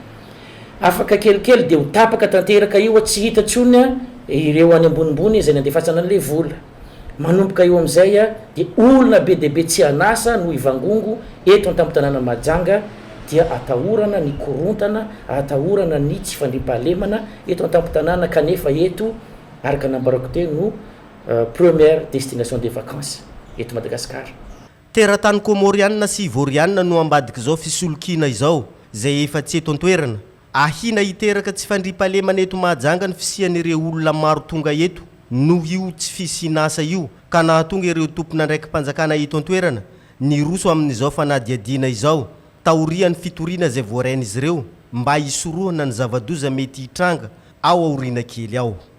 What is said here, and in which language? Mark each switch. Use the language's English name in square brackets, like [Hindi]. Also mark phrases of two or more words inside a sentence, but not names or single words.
[Malagasy] Afaka kelikely dia ho tapaka tanteraka io tsy hita tsony ireo any ambonimbony izay nandefatsana an'ilay vola. Manomboka eo amin'izay dia olona be dehibe tsy anasa no ivangongo eto an-tampon-tanàna Mahajanga dia atahorana ny korontana, atahorana ny tsy fandriam-pahalemana eto an-tampon-tanàna kanefa eto araka nambarako teo no [French] première destination des vacances [Malagasy] eto Madagasikara. Teratany Komorianina sy Ivorianina no ambadika izao fisolokiana izao zay efa tsy eto an-toerana. Ahina hiteraka tsy fandriam-pahalemana eto Mahajanga ny fisian'ireo olona maro tonga eto no io tsy fisinasa io ka nahatonga ireo tompona ndraiky mpanjakana eto an-toerana ny roso amin'izao fanadiadiana izao taorian'ny fitoriana zay voarain'izy ireo mba hisorohana ny zavadoza mety hitranga ao aoriana kely ao.